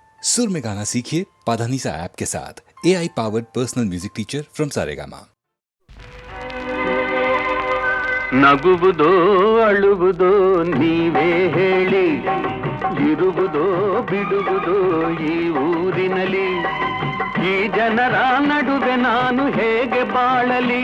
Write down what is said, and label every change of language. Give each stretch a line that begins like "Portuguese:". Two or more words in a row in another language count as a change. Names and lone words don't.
Hindi: सुर में गाना सीखिए पाधानीसा ऐप के साथ।
English: AI powered personal music teacher from
Hindi: सारेगामा।
Kannada: ನಗುವುದೋ ಅಳುವುದೋ ನೀವೇ ಹೇಳಿ, ಇರುವುದೋ ಬಿಡುವುದೋ ಈ ಊರಿನಲ್ಲಿ, ಈ ಜನರ ನಡುವೆ ನಾನು ಹೇಗೆ ಬಾಳಲಿ?